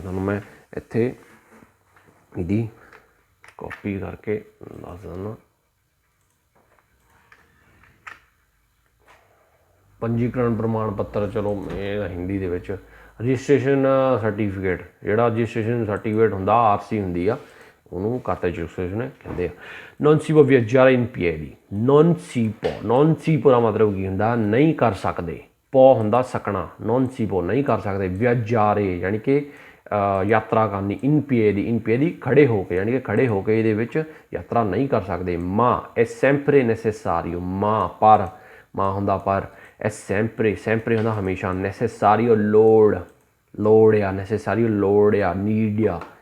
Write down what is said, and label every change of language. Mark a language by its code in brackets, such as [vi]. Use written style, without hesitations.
[pa] ਤੁਹਾਨੂੰ ਮੈਂ ਇੱਥੇ ਇਹਦੀ ਕਾਪੀ ਕਰਕੇ ਦੱਸ ਦਿੰਦਾ। ਪੰਜੀਕਰਨ ਪ੍ਰਮਾਣ ਪੱਤਰ, ਚਲੋ ਇਹ ਹਿੰਦੀ ਦੇ ਵਿੱਚ ਰਜਿਸਟ੍ਰੇਸ਼ਨ ਸਰਟੀਫਿਕੇਟ, ਜਿਹੜਾ ਰਜਿਸਟ੍ਰੇਸ਼ਨ ਸਰਟੀਫਿਕੇਟ ਹੁੰਦਾ ਆਰਸੀ ਹੁੰਦੀ ਆ, ਉਹਨੂੰ ਕਾਰਤਾ ਦੀ circolazione ਕਹਿੰਦੇ ਆ। [it] non si può viaggiare in piedi, non si può [pa] ਦਾ ਮਤਲਬ ਕੀ ਹੁੰਦਾ? ਨਹੀਂ ਕਰ ਸਕਦੇ। ਪੋ ਹੁੰਦਾ ਸਕਣਾ, [it] non si può [pa] ਨਹੀਂ ਕਰ ਸਕਦੇ। [it] viaggiare [pa] ਯਾਨੀ ਕਿ ਯਾਤਰਾ ਕਰਨੀ, [it] in piedi [pa] ਖੜੇ ਹੋ ਕੇ, ਯਾਨੀ ਕਿ ਖੜੇ ਹੋ ਕੇ ਇਹਦੇ ਵਿੱਚ ਯਾਤਰਾ ਨਹੀਂ ਕਰ ਸਕਦੇ। [it] ma è sempre necessario, [pa] ਮਾਂ ਹੁੰਦਾ ਪਰ, [it] è sempre [pa] ਹੁੰਦਾ ਹਮੇਸ਼ਾ, necessario ਲੋੜ ਆ, necessario ਲੋੜ ਆ, need ਆ।